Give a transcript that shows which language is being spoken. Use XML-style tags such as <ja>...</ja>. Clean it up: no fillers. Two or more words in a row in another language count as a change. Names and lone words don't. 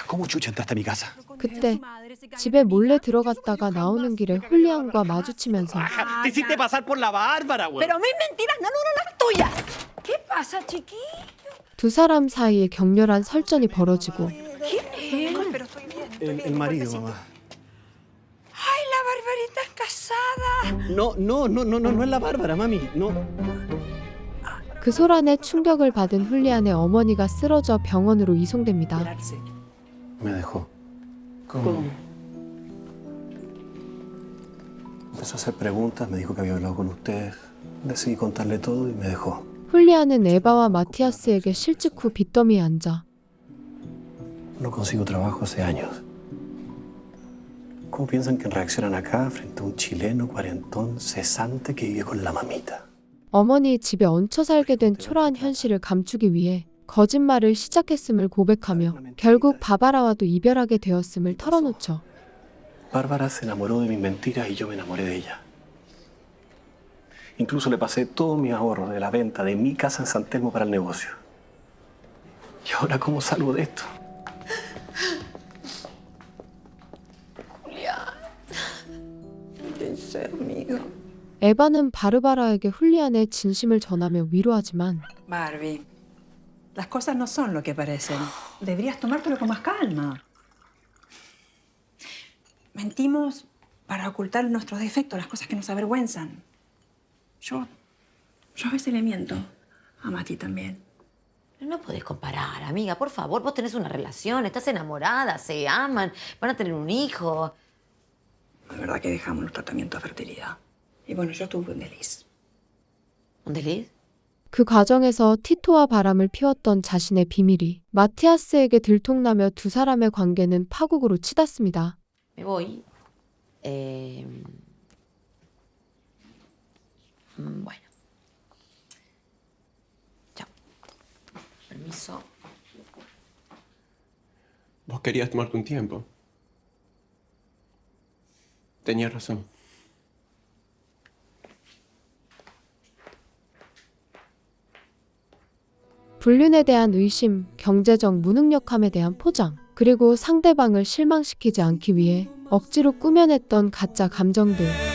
<es>¿Cómo chucha entraste a mi casa?</es> <ko>그때 집에 몰래 들어갔다가 나오는 길에 훌리안과 마주치면서</ko> <es>Te hiciste pasar por la Bárbara, güey. Pero mis mentiras, no, las tuyas. ¿Qué pasa, chiquillo?</es> <ko>두 사람 사이에 격렬한 설전이 벌어지고</ko> <es>El marido, mamá. Ay, la Barbarita es casada. No es la Bárbara, mami. No.</es> <ko>그 소란에 충격을 받은 훌리안의 어머니가 쓰러져 병원으로 이송됩니다.</ko> <es>Me dejó. ¿Cómo? Empezó a hacer preguntas, me dijo que había hablado con usted. Decidí contarle todo y me dejó.</es> <ko>훌리안은 에바와 마티아스에게 실직 후 빚더미에 앉아</ko> <es>No consigo trabajo hace años. ¿Cómo piensan que reaccionan acá frente a un chileno cuarentón cesante que vive con la mamita?</es> <ko>어머니 집에 얹혀 살게 된 초라한 현실을 감추기 위해 거짓말을 시작했음을 고백하며 결국 바바라와도 이별하게 되었음을 털어놓죠.</ko> <es>Bárbara se enamoró de mis mentiras y yo me enamoré de ella. Incluso le pasé todos mis ahorros de la venta de mi casa en San Telmo para el negocio. ¿Y ahora cómo salgo de esto?</es> <ko>에바는 바르바라에게 훌리안의 진심을 전하며 위로하지만</ko> <es>Barbie, las cosas no son lo que parecen. Deberías tomártelo con más calma. Mentimos para ocultar nuestros defectos, las cosas que nos avergüenzan. Yo a veces le miento. A Mati también. No podés comparar, amiga, por favor. Vos tenés una relación, estás enamorada, se aman, van a tener un hijo. De verdad que dejamos los tratamientos de fertilidad. Y bueno, yo tuve un desliz. ¿Un desliz?</es> <ko>그 과정에서 티토와 바람을 피웠던 자신의 비밀이 마티아스에게 들통나며 두 사람의 관계는 파국으로 치닫습니다.</ko> <es>Me voy. Bueno. Chao. Permiso. Vos querías tomarte un tiempo. Tenías razón.</es> <ko>불륜에 대한 의심, 경제적 무능력함에 대한 포장, 그리고 상대방을 실망시키지 않기 위해 억지로 꾸며냈던 가짜 감정들.</ko>